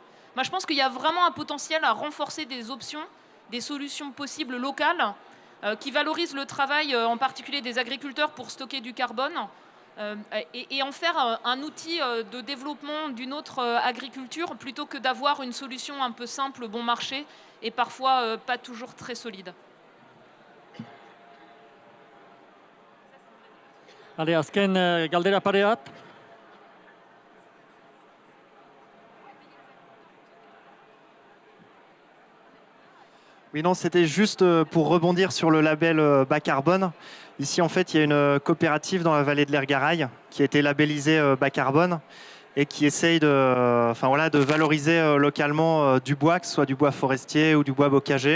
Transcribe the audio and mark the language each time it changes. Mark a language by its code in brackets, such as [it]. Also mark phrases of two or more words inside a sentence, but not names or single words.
[fr] Moi, je pense qu'il y a vraiment un potentiel à renforcer des options, des solutions possibles locales qui valorisent le travail, en particulier des agriculteurs, pour stocker du carbone et en faire un outil de développement d'une autre agriculture plutôt que d'avoir une solution un peu simple, bon marché et parfois pas toujours très solide. Allez, [eu] azken galdera pare bat. [fr] Oui, non, c'était juste pour rebondir sur le label bas carbone. Ici, en fait, il y a une coopérative dans la vallée de l'Ergarail qui a été labellisée bas carbone et qui essaye de valoriser localement du bois, que ce soit du bois forestier ou du bois bocager.